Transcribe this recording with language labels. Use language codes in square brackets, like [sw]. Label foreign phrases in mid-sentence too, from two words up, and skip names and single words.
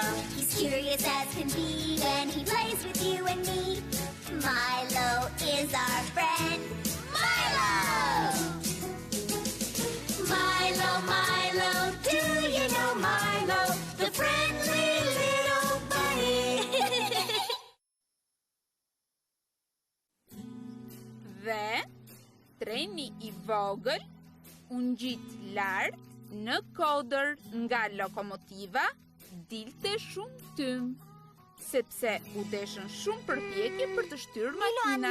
[en] He's curious as can be when he plays with you and me. Milo is our friend. Milo! Milo, Milo, do you know Milo, the friendly little bunny? [sq] Dhe treni I vogël u ngjit lart në kodër nga lokomotiva dilte shumë tym, sepse u deshën shumë përpjekje për të shtyrë makinat.